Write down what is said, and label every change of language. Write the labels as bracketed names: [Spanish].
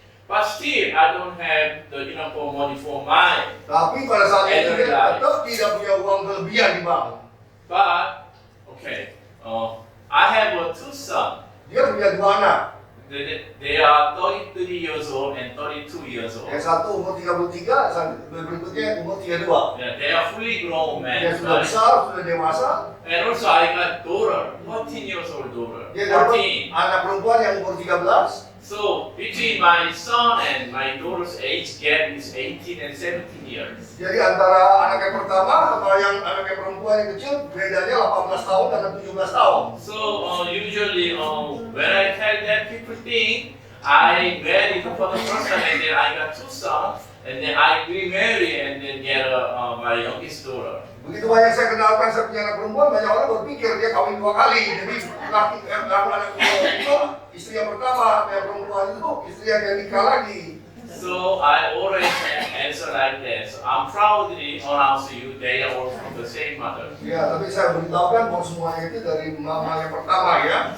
[English] But still, I don't have the enough money for mine. [Indonesian] Tapi pada saat itu dia [English] Energize. [Indonesian] tetap tidak punya uang kelebihan di bank. [English] But okay, I have two sons. [Indonesian] Dia punya dua anak. [English] They are 33 years old and 32 years old. [Indonesian] Yang satu umur 33, berikutnya umur 32. [English] Yeah, they are fully grown men. [Indonesian] Dia sudah [English] Right? [Indonesian] besar, sudah dewasa. [English] And also I got daughter, 14 years old daughter. [Indonesian] Dia dapat anak perempuan yang umur 13. [English] So between my son and my daughter's age gap is 18 and 17 years. [Indonesian] Jadi antara anak yang pertama sama yang anak yang perempuan yang kecil bedanya 18 tahun dan 17 tahun. [English] So usually when I tell that, people think I married for the first time and then I got two sons and then I remarry and then get my youngest daughter. [Indonesian] Begitu banyak saya kenalkan saya punya anak perempuan, banyak orang berpikir dia kawin 2 kali. Jadi anak itu istri yang pertama, yang perempuan itu istri yang nikah lagi. [English] So I always answer like that. So I'm proudly announce you they are all from the same mother. [Indonesian] Ya, tapi saya beritahukan bahwa semuanya itu dari mama yang pertama ya.